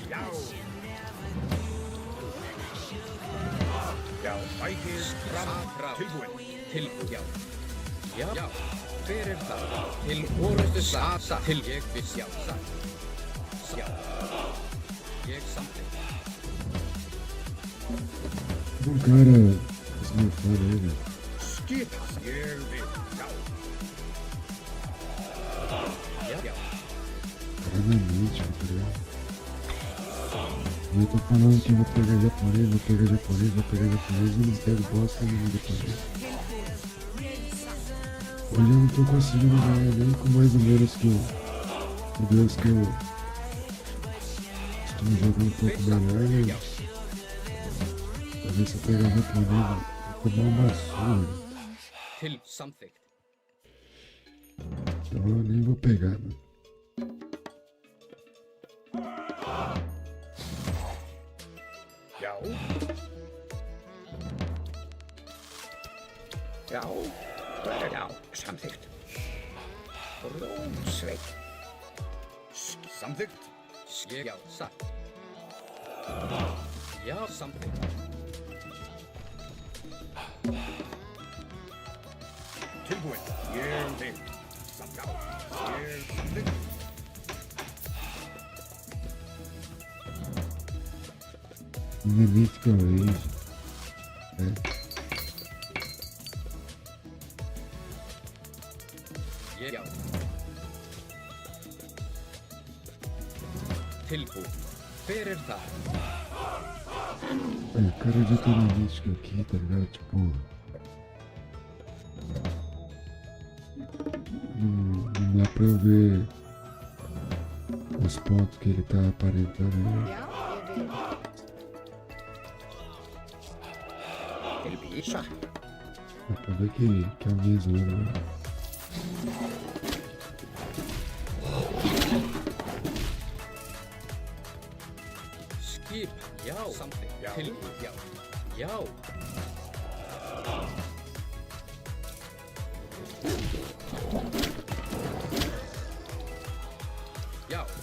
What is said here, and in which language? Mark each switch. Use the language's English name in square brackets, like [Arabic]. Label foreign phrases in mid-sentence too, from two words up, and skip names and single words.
[Icelandic] Já. Já, sækið fram. Tilbúið. Tilbúið, já. Já, já. Hver er það? Til orustuslag. Til ég vil, já, satt. Já. Ég samþykkt. [Portuguese] Um cara, esse meu fone aí, velho. [Icelandic] Skip. Ég vil. Já. Já, já. [Portuguese] Cara na mente, tá ligado? Eu tô falando que vou pegar japonês, vou pegar japonês, vou pegar japonês e não pego bosta nenhuma japonês. Hoje eu não tô conseguindo ganhar nem com mais ou menos que o Deus que eu estou jogando um pouco melhor, né? Pra ver se eu pegar japonês, vou tomar uma surra. [Icelandic] Til samþykkt. [Portuguese] Então eu nem vou pegar, mano. [Icelandic] Já. Já. Já. Samþykkt. Rómsveit. Samþykkt. Ég, já, satt. Já, samþykkt. Tilbúið. Ég vil. Já. Ég samþykkt. [Portuguese] Minha mítica vez, né? [Icelandic] Ég, já. Tilbúið. Hver er það? [Portuguese] O cara já tem uma mística aqui, tá ligado? Tipo. Não dá pra ver os pontos que ele tá aparentando aí. [Icelandic] Já, ég vil. Tilbúið. Satt. [Portuguese] Dá pra ver que é o mesmo, né? [Icelandic] Skip, já, samþykkt. Já. Tilbúið, já. Já. Já.